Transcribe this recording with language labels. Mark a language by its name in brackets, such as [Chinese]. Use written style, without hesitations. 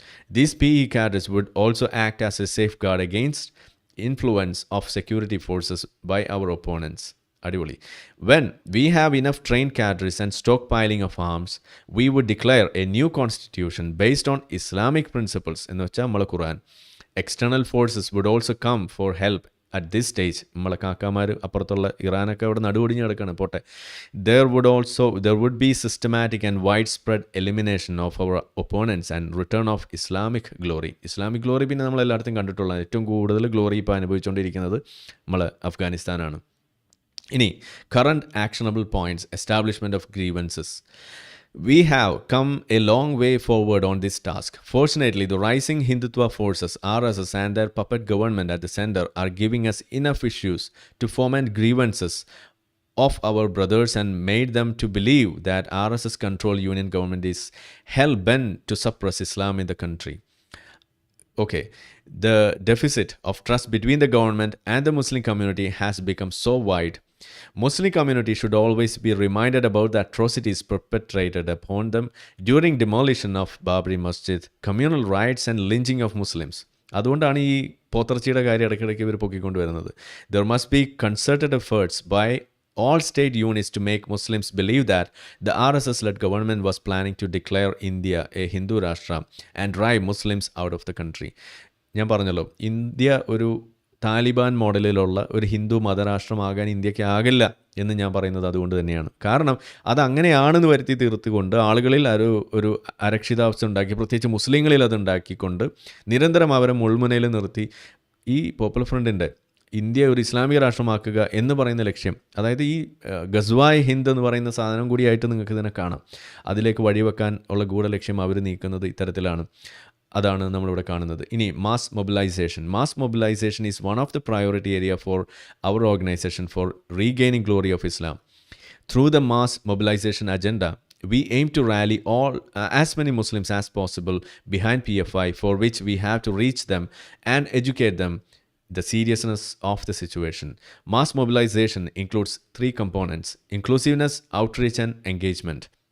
[English] These PE cadres would also act as a safeguard against influence of security forces by our opponents. Adivoli. When we have enough trained cadres and stockpiling of arms, we would declare a new constitution based on Islamic principles in the Quran. External forces would also come for help at this stage [Malayalam] നമ്മളെ കാക്കാമാർ അപ്പുറത്തുള്ള ഇറാനൊക്കെ അവിടെ നടുവൊടിഞ്ഞ് കിടക്കുകയാണ് പോട്ടെ. [English] There would be systematic and widespread elimination of our opponents and return of Islamic glory. [Malayalam] Islamic glory പിന്നെ നമ്മൾ എല്ലായിടത്തും കണ്ടിട്ടുള്ളത്. ഏറ്റവും കൂടുതൽ ഗ്ലോറി ഇപ്പോൾ അനുഭവിച്ചുകൊണ്ടിരിക്കുന്നത് നമ്മൾ അഫ്ഗാനിസ്ഥാനാണ്. [English] ഇനി current actionable points, establishment of grievances. We have come a long way forward on this task. Fortunately, the rising Hindutva forces, RSS and their puppet government at the center are giving us enough issues to foment grievances of our brothers and made them to believe that RSS controlled union government is hell-bent to suppress Islam in the country. Okay, the deficit of trust between the government and the Muslim community has become so wide. Muslim community should always be reminded about the atrocities perpetrated upon them during demolition of Babri Masjid, communal riots and lynching of Muslims. [Malayalam] അതുകൊണ്ടാണ് ഈ പോത്തർച്ചിയുടെ കാര്യം ഇടയ്ക്കിടയ്ക്ക് ഇവർ പൊക്കിക്കൊണ്ടുവരുന്നത്. [English] There must be concerted efforts by all state units to make Muslims believe that the RSS-led government was planning to declare India a Hindu Rashtra and drive Muslims out of the country. [Malayalam] ഞാൻ പറഞ്ഞല്ലോ, India ഒരു താലിബാൻ മോഡലിലുള്ള ഒരു ഹിന്ദു മതരാഷ്ട്രമാകാൻ ഇന്ത്യക്ക് ആകില്ല എന്ന് ഞാൻ പറയുന്നത് അതുകൊണ്ട് തന്നെയാണ്. കാരണം അതങ്ങനെയാണെന്ന് വരുത്തി തീർത്തുകൊണ്ട് ആളുകളിൽ ഒരു അരക്ഷിതാവസ്ഥ ഉണ്ടാക്കി, പ്രത്യേകിച്ച് മുസ്ലിങ്ങളിൽ അത് ഉണ്ടാക്കിക്കൊണ്ട് നിരന്തരം അവരെ മുൾമുനയിൽ നിർത്തി ഈ പോപ്പുലർ ഫ്രണ്ടിൻ്റെ ഇന്ത്യ ഒരു ഇസ്ലാമിക രാഷ്ട്രമാക്കുക എന്ന് പറയുന്ന ലക്ഷ്യം, അതായത് ഈ ഗസ്വായ് ഹിന്ദ് എന്ന് പറയുന്ന സാധനം കൂടിയായിട്ട് നിങ്ങൾക്ക് ഇതിനെ കാണാം. അതിലേക്ക് വഴിവെക്കാൻ ഉള്ള ഗൂഢലക്ഷ്യം അവർ നീക്കുന്നത് ഇത്തരത്തിലാണ്. അതാണ് നമ്മളിവിടെ കാണുന്നത്. [English] ഇനി mass mobilisation is one of the priority area for our organisation for regaining glory of Islam. Through the mass mobilisation agenda we aim to rally as many Muslims as possible behind PFI, for which we have to reach them and educate them the seriousness of the situation. Mass mobilization includes 3 components: inclusiveness, outreach and engagement.